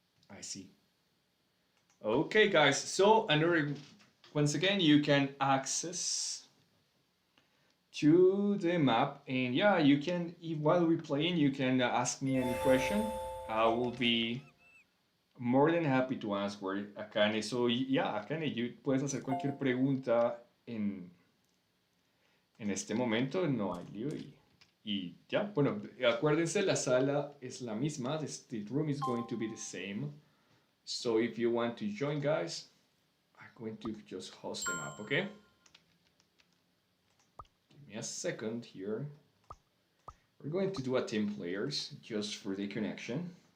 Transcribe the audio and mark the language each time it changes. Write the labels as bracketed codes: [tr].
[en] I see. Okay, guys. So another, once again, you can access to the map, and yeah, you can while we're playing, you can ask me any question. I will be more than happy to answer, Akane. [es] So yeah, Akane, you puedes hacer cualquier pregunta en este momento, no hay lío y ya, bueno, acuérdense, la sala es la misma, [en] the room is going to be the same. So if you want to join, guys, I'm going to just host them up, okay? Give me a second here. We're going to do a team players just for the connection.